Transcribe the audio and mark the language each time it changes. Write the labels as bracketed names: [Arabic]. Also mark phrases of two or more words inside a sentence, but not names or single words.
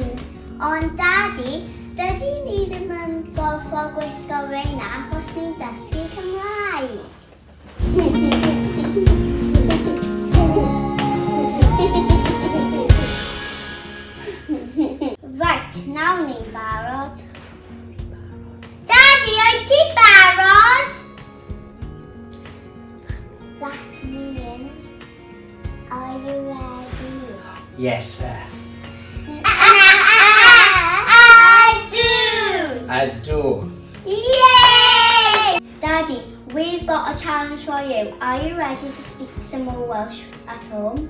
[Welsh] Ond Dadi, dydy ni ddim yn gorfod gwisgo reina achos ni'n dysgu Cymraeg. Right, nawr ni'n barod. Dadi, wyt ti barod? [English] That means, are you ready? Yes, sir. I do. Yay! Daddy, we've got a challenge for you. Are you ready to speak some more Welsh at home?